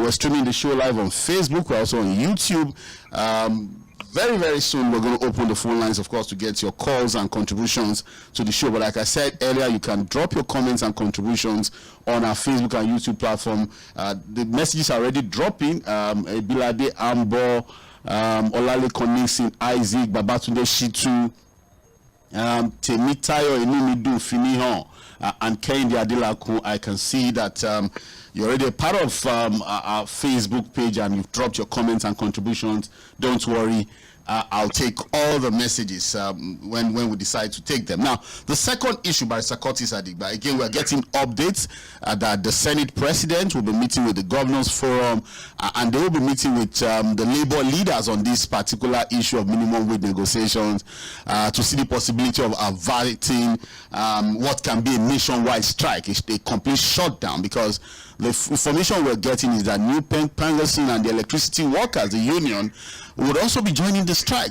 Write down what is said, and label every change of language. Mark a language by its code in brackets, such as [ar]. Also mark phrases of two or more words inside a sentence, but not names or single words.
[en] We're streaming the show live on Facebook. We're also on YouTube. Very, very soon, we're going to open the phone lines, of course, to get your calls and contributions to the show. But like I said earlier, you can drop your comments and contributions on our Facebook and YouTube platform. The messages are already dropping. Bilade Ambo, Olale Konixin, Isaac, Babatunde Shitu, Temitayo Enumidu Finihon, and Kehinde Adelaku. I can see that you're already a part of our Facebook page and you've dropped your comments and contributions. Don't worry. I'll take all the messages when we decide to take them. Now, the second issue by Sakoti Sadiq, again, we're getting updates that the Senate president will be meeting with the Governors Forum and they will be meeting with the labor leaders on this particular issue of minimum wage negotiations to see the possibility of averting what can be a nationwide strike, a complete shutdown, because the information we're getting is that NUPENG, PENGASSAN, and the electricity workers, the union, would also be joining the strike.